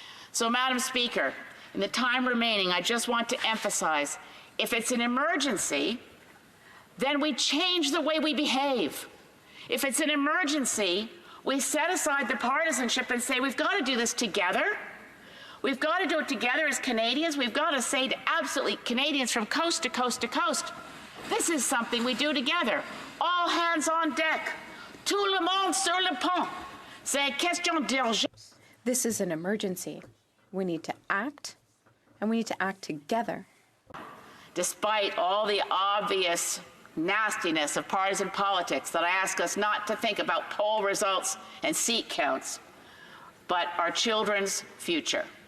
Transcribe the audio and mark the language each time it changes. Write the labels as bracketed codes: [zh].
[en] So, Madam Speaker, in the time remaining, I just want to emphasize, if it's an emergency, then we change the way we behave. If it's an emergency, we set aside the partisanship and say, we've got to do this together. We've got to do it together as Canadians. We've got to say to absolutely Canadians from coast to coast to coast, this is something we do together. All hands on deck. [fr] Tout le monde sur le pont. C'est une question d'urgence. [en] This is an emergency. We need to act, and we need to act together. Despite all the obvious nastiness of partisan politics that I ask us not to think about poll results and seat counts, but our children's future.